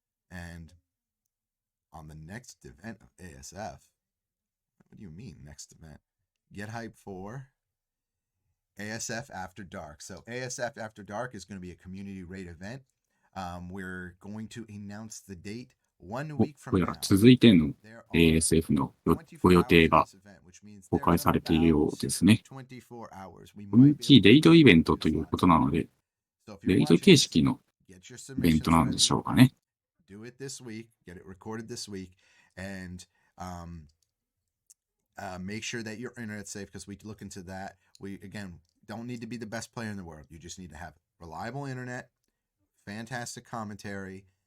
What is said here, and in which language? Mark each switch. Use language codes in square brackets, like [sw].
[en] And on the next event of ASF, what do you mean next event? Get hype for ASF After Dark. So ASF After Dark is going to be a community raid event. We're going to announce the date 1 week from [ja] これ [en] now. [ja] ら続いての ASF のご予定が公開されているようですね。人気レイドイベントということなので、レイド形式のイベントなんでしょうかね。 [en] Do it this week, get it recorded this week, and make sure that your internet's safe, because we look into that. We, again, don't need to be the best player in the world. You just need to have reliable internet, fantastic commentary.